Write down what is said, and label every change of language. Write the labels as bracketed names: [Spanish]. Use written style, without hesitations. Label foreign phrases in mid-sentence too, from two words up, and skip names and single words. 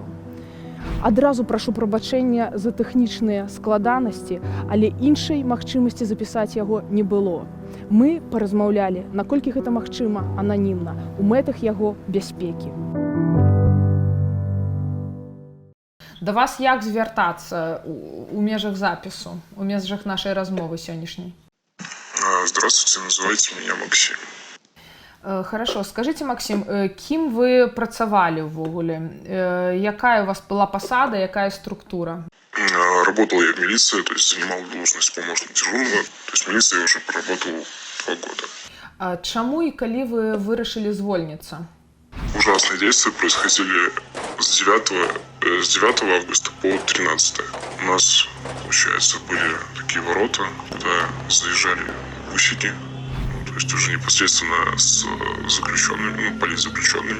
[Belarusian] Адразу прашу прабачэння за тэхнічныя складанасці, але іншай магчымасці запісаць яго не было. Мы паразмаўлялі, наколькі гэта магчыма, ананімна, у мэтах яго бяспекі. Да вас як звяртацца у межах запісу, у межах нашай размовы сённяшняй? [Russian] Здравствуйте, называйте меня Максим. Хорошо, скажите, Максим, [Belarusian] кім вы працавалі ўвогуле? Якая у вас была пасада, якая структура? [Russian] Работал я в милиции, то есть занимал должность помощник дежурного. То есть в милиции я уже проработал 2 года. [Belarusian] А чаму и калі вы вырашылі звольніцца? [Russian] Ужасные действия происходили с 9 августа по 13. У нас, получается, были такие ворота, куда заезжали гусики. То есть уже непосредственно с заключенными, политзаключенными.